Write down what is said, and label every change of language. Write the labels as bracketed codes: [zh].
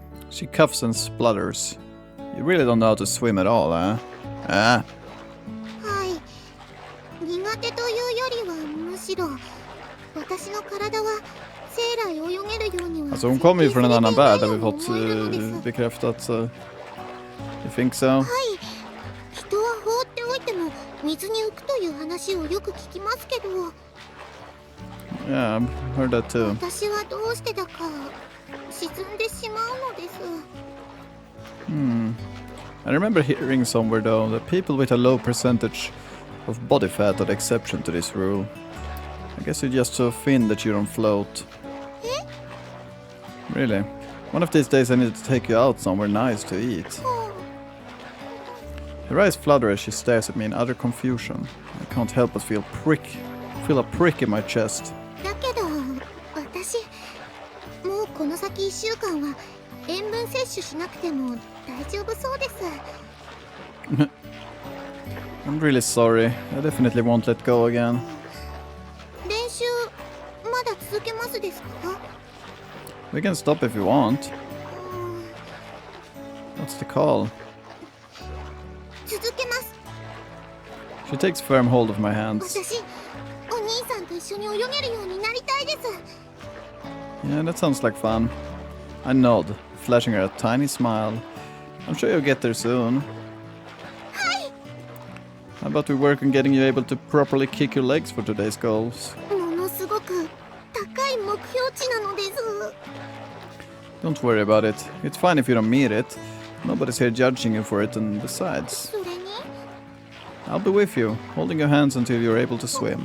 [en] She coughs and splutters. You really don't know how to swim at all, huh? Ah. [ja] はい。苦手というよりはむしろ私の体は生来泳げるようには [sv] Alltså hon kommer ju från en annan värld där vi [ja] 設計されていないのです。 [sv] bekräftat, så... [en] You think so? [ja] はい。人は放っておいても水に浮くという話をよく聞きますけど、 [en] Yeah, I've heard that too. [ja] 私はどうしてだか沈んでしまうのです。 [en] I remember hearing somewhere though that people with a low percentage of body fat are the exception to this rule. I guess you're just so thin that you don't float. Really? One of these days I need to take you out somewhere nice to eat. Her eyes flutter as she stares at me in utter confusion. I can't help but feel a prick in my chest. [ja] だけど私もうこの先1週間は塩分摂取しなくても大丈夫そうです。 [en] I'm really sorry. I definitely won't let go again. [ja] 練習まだ続けますですか？ [en] We can stop if you want. What's the call? [ja] 続けます。 [en] She takes firm hold of my hands. [ja] 私お兄さんと一緒に泳げるようになりたいです。 [en] Yeah, that sounds like fun. I nod, flashing her a tiny smile. I'm sure you'll get there soon. How about we work on getting you able to properly kick your legs for today's goals? [ja] ものすごく高い目標値なのです。 [en] Don't worry about it. It's fine if you don't meet it. Nobody's here judging you for it, and besides, [ja] それに [en] I'll be with you, holding your hands until you're able to swim.